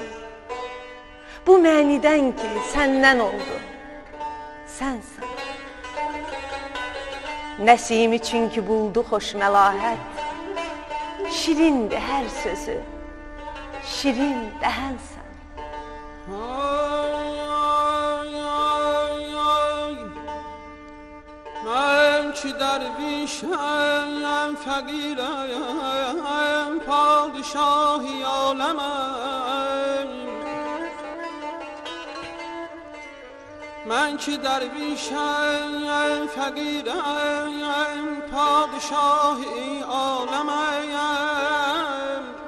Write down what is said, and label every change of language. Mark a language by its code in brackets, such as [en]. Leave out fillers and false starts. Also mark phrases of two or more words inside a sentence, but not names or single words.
[az] Bu mənidən ki, səndən oldu, sənsən. Nəsimi çünki buldu xoş məlahət. Şirindir hər sözü, şirin dəhənsən. [fa] من که درویشم فقیرم پادشاهی عالمم. من که درویشم فقیرم پادشاهی عالمم.